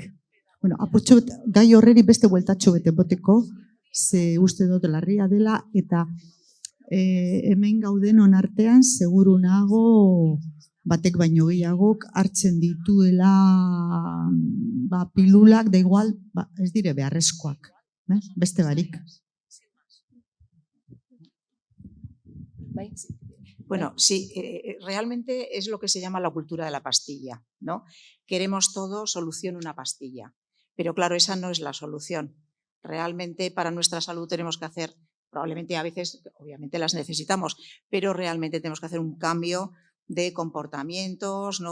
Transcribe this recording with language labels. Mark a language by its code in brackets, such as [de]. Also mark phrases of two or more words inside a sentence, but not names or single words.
[eu] Apurtxo gai horreri beste bueltatxo bete boteko, ze uste dut larria dela, eta hemen gauden onartean seguru nago batek baino gehiagok hartzen dituela pilulak, [es] da igual, [eu] ez dire beharrezkoak, beste barik. Bueno, [es] sí, realmente es lo que se llama la cultura de la pastilla, ¿no? Queremos todo, solución una pastilla. Pero claro, esa no es la solución. Realmente para nuestra salud tenemos que hacer, probablemente a veces, obviamente las necesitamos, pero realmente tenemos que hacer un cambio de comportamientos, ¿no?